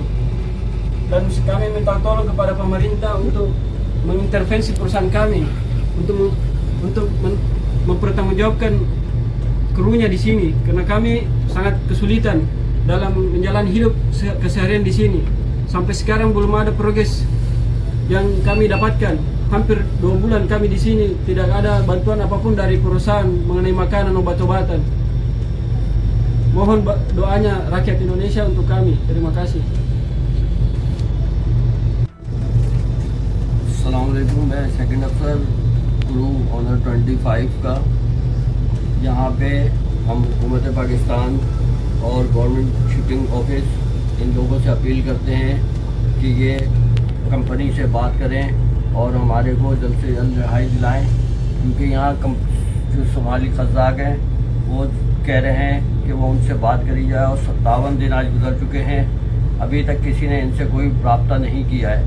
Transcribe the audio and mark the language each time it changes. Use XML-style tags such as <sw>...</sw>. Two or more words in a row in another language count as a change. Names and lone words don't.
<id>Dan kami minta tolong kepada pemerintah untuk mengintervensi perusahaan kami, untuk mempertanggungjawabkan krunya di sini, karena kami sangat kesulitan dalam menjalani hidup keseharian di sini. Sampai sekarang belum ada progres yang kami dapatkan. Hampir 2 bulan kami di sini, tidak ada bantuan apapun dari perusahaan mengenai makanan, obat-obatan. Mohon doanya rakyat Indonesia untuk kami. Terima kasih.</id> <ur>السلام علیکم، میں</ur> <en>second officer crew Honor 25</en> <ur>का। یہاں پے ہم حکومت پاکستان اور</ur> <en>Government Shipping Office</en> <ur>ان لوگوں سے اپیل کرتے ہیں کہ یہ کمپنی سے بات کریں اور ہمارے کو جلد سے جلد رہائی دلائیں، کیونکہ یہاں جو صومالی قزاق ہیں وہ کہہ رہے ہیں کہ وہ ان سے بات کری جائے، اور 57 دن آج گزر چکے ہیں، ابھی تک کسی نے ان سے کوئی رابطہ نہیں کیا ہے.</ur>